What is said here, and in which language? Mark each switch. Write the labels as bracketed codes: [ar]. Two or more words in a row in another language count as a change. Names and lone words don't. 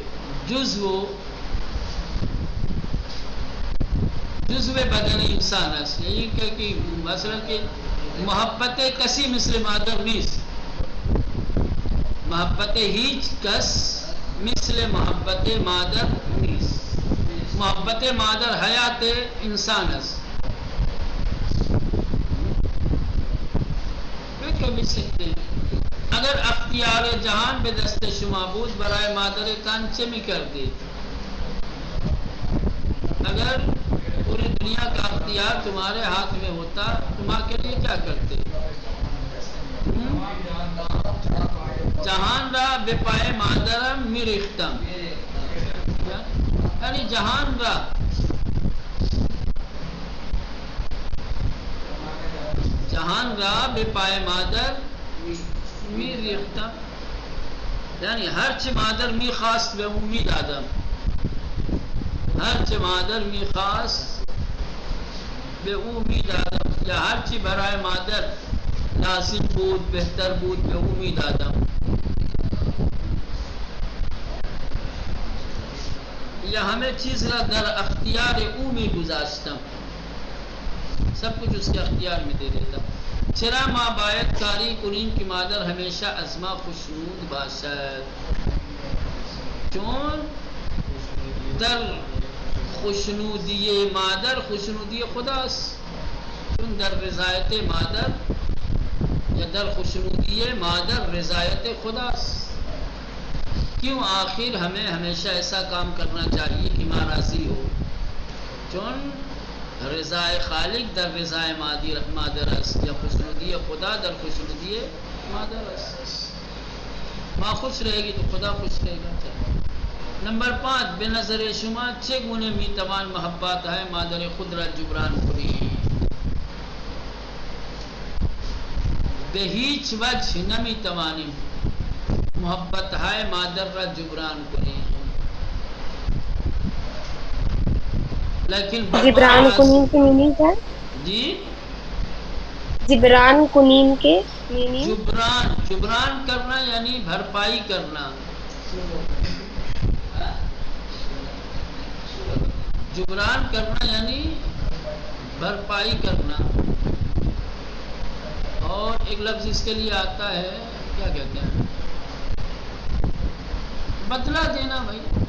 [ur] جزو بدن انسان ہے. یہی کہ مثلا کہ [fa] محبت کسی مثل مادر نیست، محبت هیچ کس مثل محبت مادر نیست. محبت مادر حیات انسان است. [ur] کبھی سکتے ہیں [fa] اگر اختیار جہان به دست شما بود برای مادر تن چه میکردی؟ [ur] اگر پوری دنیا کا اختیار تمہارے ہاتھ میں ہوتا تمہارے لیے کیا کرتے؟ [fa] جهان را به پای مادرم میریختم، یعنی جهان را به پای مادر میریختم، یعنی هرچه مادر میخواست به او میدادم، هرچه مادر میخواست به او میدادم، یا هرچی برای مادر لازم بود بهتر بود به او میدادم، یا همه چیز را در اختیار او میگذاشتم، [ur] سب کچھ اس کے اختیار میں دے دیتا. [fa] چرا ما باید کاری کنیم که مادر ہمیشہ از ما خوشنود باشد، چون در خوشنودی مادر خوشنودی خداست، چون در رضایت مادر یا در خوشنودی مادر رضایت خداست. [ur] کیوں؟ آخر ہمیں ہمیشہ ایسا کام کرنا چاہیے کہ ماں راضی ہو، [fa] چون رضائے خالق در رضائے مادر است، یا خوشنودی خدا در خوشنودی مادر است. [ur] ماں خوش رہے گی تو خدا خوش رہے گا. نمبر 5، [fa] به نظر شما چگونه میتوان محبت های مادر خود را جبران کنید؟ به هیچ وجه نمیتوانیم محبت های مادر را جبران کنیم، لیکن جبران کنیم [ur] کی میننگ ہے؟ جی [fa] جبران کنیم [ur] کے میننگ؟ جبران کرنا یعنی بھرپائی کرنا، جبران کرنا یعنی بھرپائی کرنا. اور ایک لفظ اس کے لیے آتا ہے، کیا کہتے ہیں، بدلہ دینا بھائی،